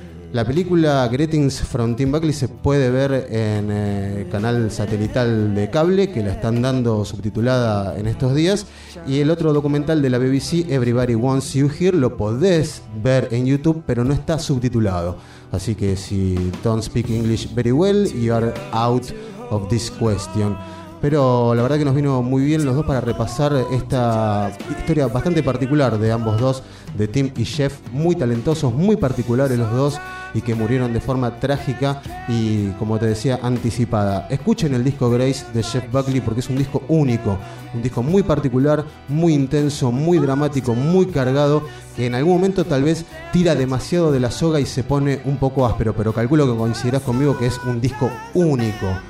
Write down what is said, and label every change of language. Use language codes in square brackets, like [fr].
[es] La película Greetings from Tim Buckley se puede ver en el canal satelital de cable, que la están dando subtitulada en estos días. Y el otro documental de la BBC, Everybody Wants You Here, lo podés ver en YouTube, pero no está subtitulado. Así que si [en] don't speak English very well, you are out of this question. [es] Pero la verdad que nos vino muy bien los dos para repasar esta historia bastante particular de ambos dos, de Tim y Jeff, muy talentosos, muy particulares los dos, y que murieron de forma trágica y, como te decía, anticipada. Escuchen el disco Grace de Jeff Buckley, porque es un disco único, un disco muy particular, muy intenso, muy dramático, muy cargado, que en algún momento tal vez tira demasiado de la soga y se pone un poco áspero, pero calculo que coincidirás conmigo que es un disco único.